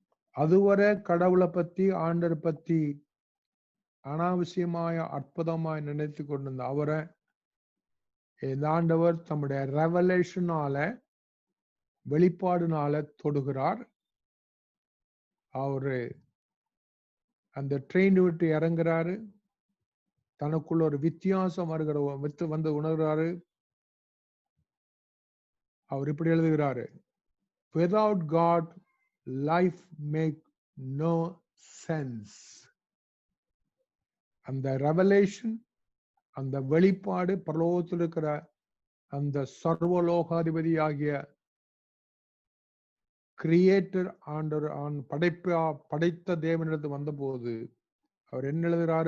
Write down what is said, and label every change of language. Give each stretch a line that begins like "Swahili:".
Tamil: அதுவரை கடவுளை பத்தி, ஆண்டர் பத்தி அனாவசியமாய அற்புதமாய் நினைத்து கொண்டிருந்த அவரை இந்த ஆண்டவர் தம்முடைய ரெவலேஷனால, வெளிப்பாடுனால தொடுகிறார். அவரு அந்த ட்ரெயின் விட்டு இறங்குறாரு. தனக்குள்ள ஒரு வித்தியாசம் வந்து உணர்கிறாரு. அவர் இப்படி எழுதுகிறாரு,
English: without God life make no sense.
Tamil: அந்த ரெவலேஷன், அந்த வெளிப்பாடு, பரலோகத்தில் இருக்கிற அந்த சர்வலோகாதிபதி ஆகிய கிரியேட்டர் படைத்த தேவனிடத்து வந்தபோது அவர் என்ன எழுதுறாரு?